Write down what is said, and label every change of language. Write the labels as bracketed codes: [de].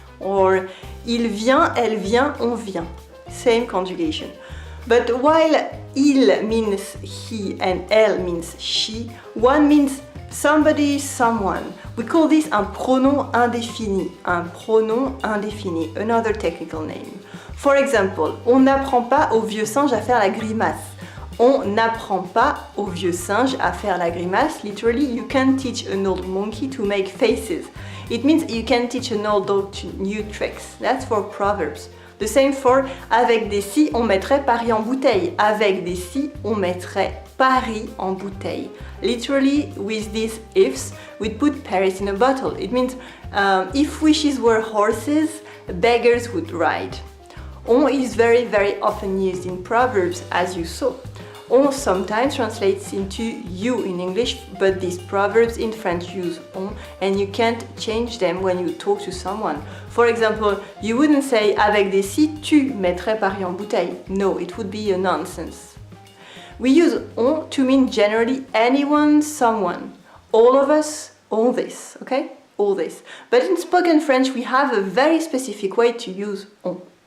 [fr] Or, il vient, elle vient, on vient. [en] Same conjugation. But while il means he and elle means she, one means somebody, someone. We call this [fr] un pronom indéfini. Un pronom indéfini. [en] Another technical name. For example, [fr] on n'apprend pas au vieux singe à faire la grimace. On n'apprend pas au vieux singe à faire la grimace. [en] Literally, you can teach an old monkey to make faces. It means you can teach an old dog new tricks. That's for proverbs. The same for [fr] avec des si, on mettrait Paris en bouteille. Avec des si, on mettrait Paris en bouteille. [en] Literally, with these ifs, we'd put Paris in a bottle. It means if wishes were horses, beggars would ride. On is very, very often used in proverbs, as you saw. On sometimes translates into you in English, but these proverbs in French use on, and you can't change them when you talk to someone. For example, you wouldn't say [fr] avec des si tu mettrais Paris en bouteille. [en] No, it would be a nonsense. We use on to mean generally anyone, someone. All of us, all this, okay? All this. But in spoken French, we have a very specific way to use on.